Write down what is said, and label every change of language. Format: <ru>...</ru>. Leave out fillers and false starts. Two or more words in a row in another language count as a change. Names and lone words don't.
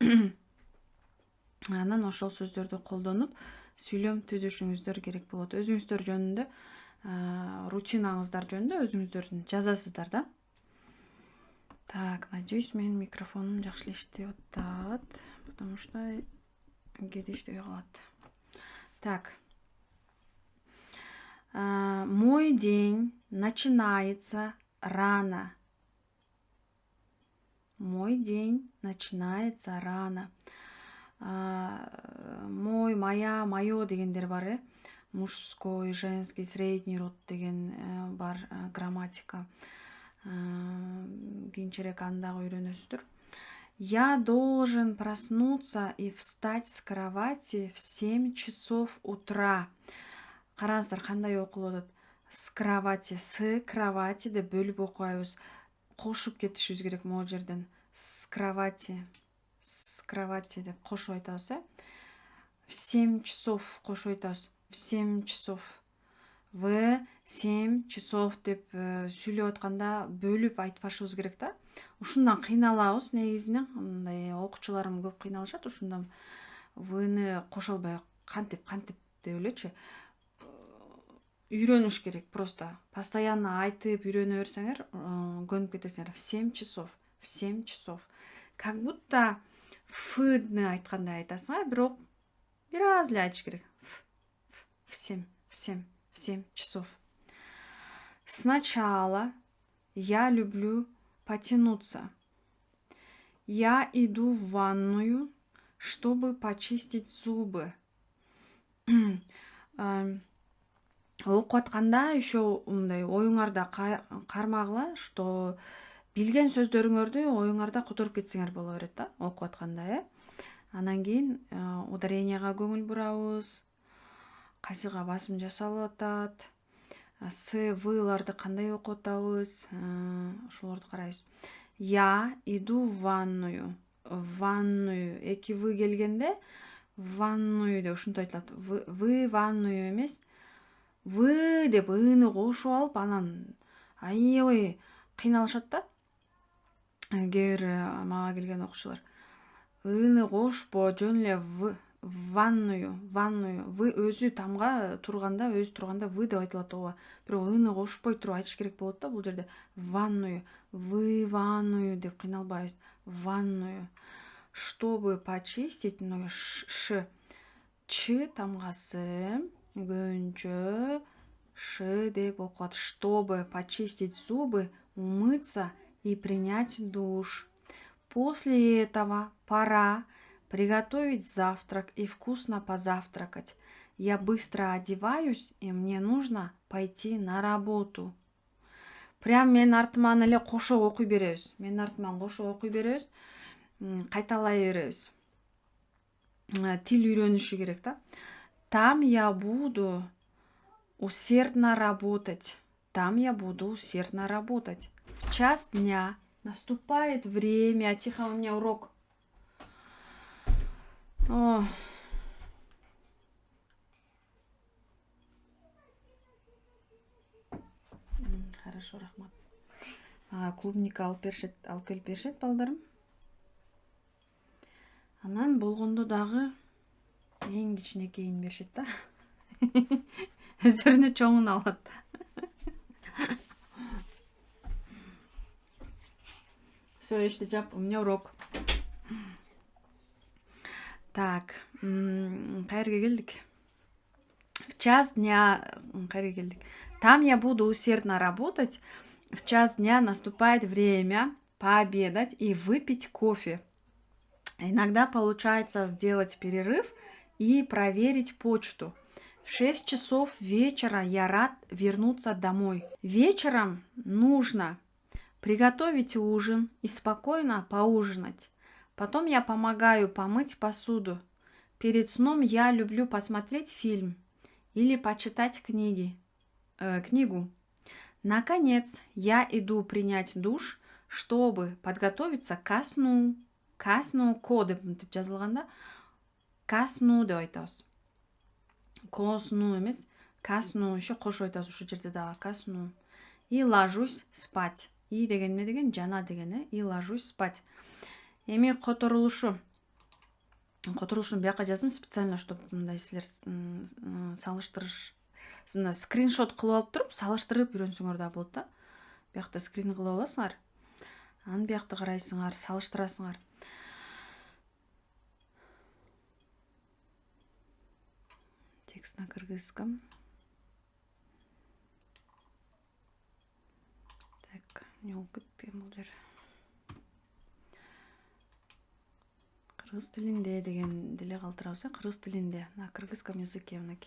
<ky>Анан ошол сөздөрдү колдонуп сүйлөм түзүшүңүздөр керек болот. Өзүңүздөр жөнүндө, рутинаңыздар жөнүндө өзүңүздөрдүн жазасыздар да.</ky> <ru>Так, надеюсь,</ru> <ky>менин микрофонум жакшы иштеп атат,</ky> <ru>потому что</ru> <ky>кээде иштебей калат. Так.</ky> <ru>Мой день начинается рано. Мой день начинается рано. Мой, моя, моё</ru> <ky>дегендер бар,</ky> <ru>мужской, женский, средний род</ru> <ky>деген бар грамматика. Кийинчерээк аны дагы үйрөнөсүздөр.</ky> <ru>Я должен проснуться и встать с кровати в 7 часов утра.</ru> <ky>Караңыздар, кандай окулуп атат?</ky> <ru>С кровати</ru> <ky>деп бөлүп окубайбыз. Кошуп кетишибиз керек могул жерден.</ky> <ru>С кровати</ru> <ky>деп кошуп айтабыз,</ky> <ru>В 7 часов</ru> <ky>кошуп айтабыз.</ky> <ru>В 7 часов. В 7 часов</ru> <ky>деп сүйлөп атканда бөлүп айтпашыбыз керек да. Ушундан кыйналабыз негизинен. Мындай окуучуларым көп кыйналышат, ушундан вны кошо албай кантип деп элечи. Үйрөнүш керек просто. Постоянно айтып үйрөнө берсеңер, көнүп кетесиңер.</ky> <ru>В 7 часов. В 7 часов. Как будто</ru> <ky>фны айткандай айтасыңар, бирок бир аз эле айтыш керек.</ky> <ru>В 7 часов. Сначала я люблю потянуться. Я иду в ванную, чтобы почистить зубы.</ru> <ky>Окуп атканда еще мындай оюңарда кармагыла, что билген сөздөрүңөрдү оюңарда которуп кетсеңер боло берет да, окуп атканда, Анан кийин ударенияга көңүл бурабыз, кайсыга басым жасалып атат, выларды кандай окуп атабыз, ошолорду карайбыз.</ky> <ru>Я иду в ванную. В ванную.</ru> <ky>Эки вы келгенде</ky> <ru>в ванную</ru> <ky>деп ушинтип айтылат.</ky> <ru>Вы ванную</ru> <ky>эмес. Вы деп ыны кошуп алып, анан аябай кыйналышат да. Кээ бир мага келген окуучулар. Ыны кошпо, жөн эле</ky> <ru>в ванную.</ru> <ky>Вы өзү турганда вы деп айтылат ооба. Бирок ыны кошпой туруп айтыш керек болот да бул жерде. Ванную.</ky> <ru>Вы ванную</ru> <ky>деп кыйналбайбыз.</ky> <ru>Ванную. Чтобы почистить,</ru> <ky>ч тамгасы көбүнчө ш деп окулат.</ky> <ru>Чтобы почистить зубы, умыться и принять душ. После этого пора приготовить завтрак и вкусно позавтракать. Я быстро одеваюсь, и мне нужно пойти на работу.</ru> <ky>Прям менин артыман эле кошо окуй беребиз. Кайталай беребиз. Тил үйрөнүшү керек да.</ky> <ru>Там я буду усердно работать. В час дня наступает время. Тихо, у меня урок. Хорошо,</ru> <ky>рахмат. Клубника алып келип беришет балдарым. Анан болгондо дагы эң кичинекейин беришет да. Өздөрүнө чоңун алат.</ky> <ru>Все,</ru> <ky>эшти жап,</ky> <ru>у меня урок.</ru> <ky>Так, кайерге келдик?</ky> <ru>В час дня,</ru> <ky>кайерге келдик?</ky> <ru>Там я буду усердно работать. В час дня наступает время пообедать и выпить кофе. Иногда получается сделать перерыв и проверить почту. В 6 часов вечера я рад вернуться домой. Вечером нужно приготовить ужин и спокойно поужинать. Потом я помогаю помыть посуду. Перед сном я люблю посмотреть фильм или почитать книгу. Наконец, я иду принять душ, чтобы подготовиться ко сну. Ко сну</ru> <ky>ко деп мынтип жазылганда</ky> <ru>ко сну</ru> <ky>деп айтабыз.</ky> <ru>Ко сну</ru> <ky>эмес,</ky> <ru>ко сну</ru> <ky>еще кошуп айтабыз ушул жерде дагы</ky> <ru>ко сну. И ложусь спать. И</ru> <ky>деген эме деген жана деген</ky> <ru>и ложусь спать.</ru> <ky>Эми которулушум бияка жаздым</ky> <ru>специально, чтобы</ru> <ky>мындай силер салыштырыш мына скриншот кылып алып туруп салыштырып үйрөнсөңөр да болот да. Биякта скрин кылып аласыңар. Анан биякта карайсыңар, салыштырасыңар.</ky> <ru>Текст на кыргызском.</ru> <ky>Так, не окуп бул жер. Кыргыз тилинде деген деле калтырабыз, кыргыз тилинде,</ky> <ru>на кыргызском языке мынакей.</ru>